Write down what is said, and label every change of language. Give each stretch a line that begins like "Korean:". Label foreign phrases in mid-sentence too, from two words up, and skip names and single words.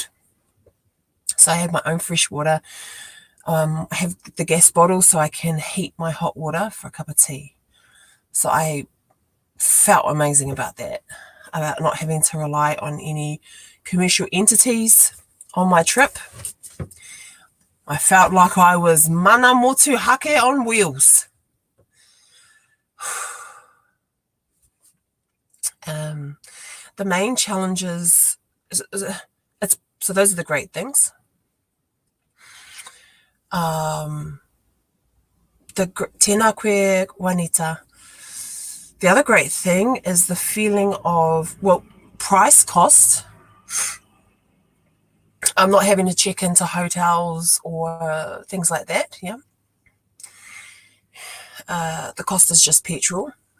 English: So I have my own fresh water. I have the gas bottle so I can heat my hot water for a cup of tea. So I felt amazing about that, about not having to rely on any commercial entities on my trip. I felt like I was
Māori: mana motu hake
English: on wheels. The main challenges, so those are the great things. The
Māori: tēnā koe
English: Juanita. The other great thing is the feeling of, price cost. I'm not having to check into hotels or things like that. Yeah. The cost is just petrol.